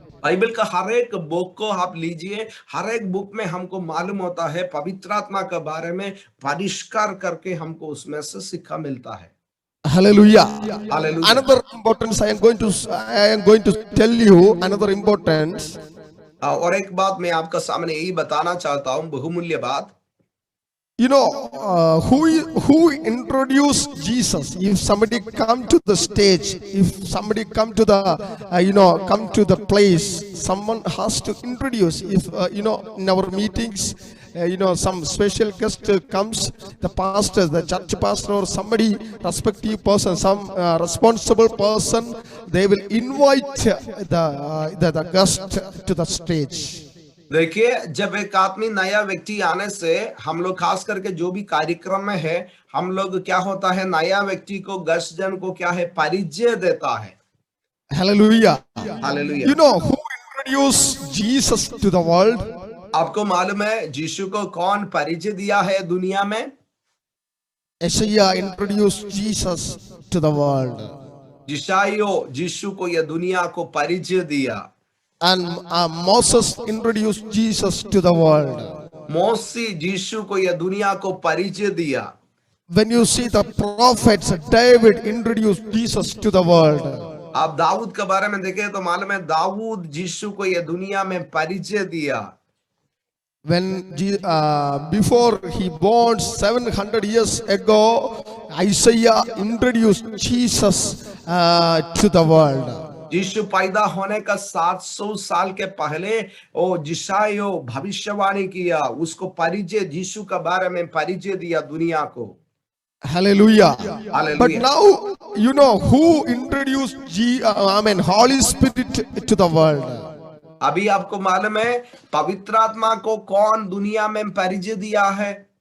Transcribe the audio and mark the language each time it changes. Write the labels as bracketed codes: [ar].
[hi] Bible का हर एक book को आप लीजिए, हर एक बुक में हमको मालूम होता है पवित्र आत्मा के बारे में परिष्कार करके हमको उसमें से शिक्षा मिलता है। [en] Hallelujah. Hallelujah. Another importance I am going to tell you another importance. [hi] और एक बात मैं आपका सामने यही बताना चाहता हूँ, बहुमूल्य बात। [en] You know, who introduced Jesus? If somebody come to the stage, if somebody come to the, come to the place, someone has to introduce. If, in our meetings, some special guest comes, the pastor, the church pastor or somebody, respective person, some responsible person, they will invite the guest to the stage. [hi] देखिए, जब एक आदमी नया व्यक्ति आने से हम लोग खास करके जो भी कार्यक्रम में है, हम लोग क्या होता है, नया व्यक्ति को, गेस्ट जन को क्या है, परिचय देता है। [en] Hallelujah. Hallelujah. You know who introduced Jesus to the world? [hi] आपको मालूम है यीशु को कौन परिचय दिया है दुनिया में? [en] Isaiah introduced Jesus to the world. [hi] यशायाह यीशु को यह दुनिया को परिचय दिया। [en] And Moses introduced Jesus to the world. [hi] मौसी यीशु को यह दुनिया को परिचय दिया। [en] When you see the prophets, David introduced Jesus to the world. [hi] आप दाऊद के बारे में देखें तो मालूम है दाऊद यीशु को यह दुनिया में परिचय दिया। [en] When before he born 700 years ago, Isaiah introduced Jesus to the world. [hi] यीशु पैदा होने का 700 साल के पहले ओ यशायाह भविष्यवाणी किया, उसको परिचय यीशु के बारे में परिचय दिया दुनिया को। [en] Hallelujah. Hallelujah. But now you know who introduced Holy Spirit to the world. [hi] अभी आपको मालूम है पवित्र आत्मा को कौन दुनिया में परिचय दिया है?